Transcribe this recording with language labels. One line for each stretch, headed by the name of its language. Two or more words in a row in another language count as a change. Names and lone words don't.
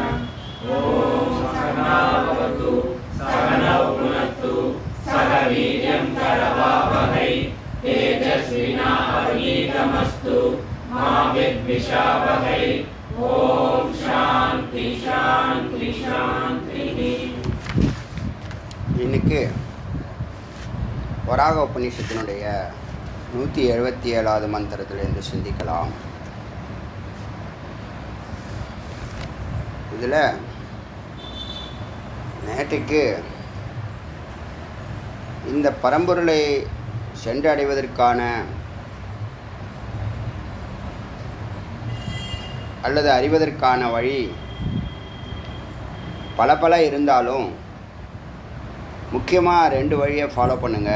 Sanskrit: ओम सहना भवतु सहनौ भुनक्तु सह वीर्यं करवावहै तेजस्विनावधीतमस्तु मा विद्विषावहै। ओम शांति शांति शांति।
Tamil: இன்னைக்கு வராக உபநிஷத்தினுடைய 177வது மந்திரத்திலிருந்து சிந்திக்கலாம். இதில் நேற்றுக்கு இந்த பரம்பொருளை சென்றடைவதற்கான அல்லது அறிவதற்கான வழி பல இருந்தாலும் முக்கியமாக 2 வழியை ஃபாலோ பண்ணுங்கள்.